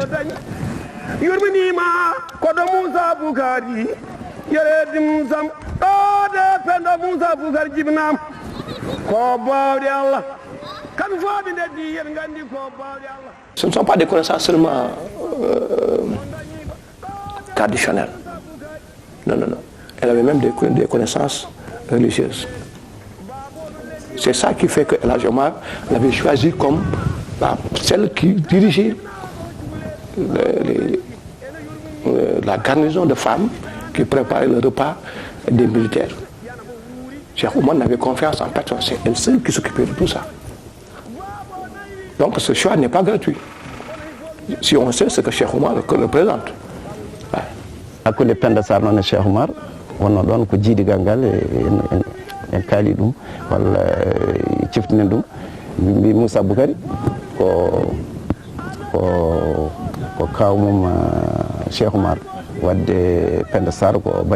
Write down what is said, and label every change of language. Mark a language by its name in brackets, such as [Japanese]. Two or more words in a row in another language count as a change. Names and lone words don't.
[Fula] yurminima koɗo Moussa Boukari yeredim sam ɗode pendo Moussa Boukari jibinam ko bawɗe Allah kam fooɓe ndeddi yen gandi ko bawɗe Allah. [French] Ce ne sont pas des connaissances seulement traditionnelles. Non. Elle avait même des connaissances religieuses. C'est ça qui fait que El Hadj Omar l'avait choisi comme celle qui dirigeait la garnison de femmes qui préparaient le repas des militaires. Cheikh Oumar n'avait confiance en personne, c'est elle seule qui s'occupait de tout ça. Donc ce choix n'est pas gratuit. Si on sait ce que Cheikh Oumar représente. [Fula] Hakkude Penda Sarr noon e Cheikh Oumar wonno ɗon ko jiidigal ngal en kaali ɗum walla ciftinen ɗum mbi Moussa Boukari ko kawmum Cheikh Oumar wadde Penda Sarr ko bani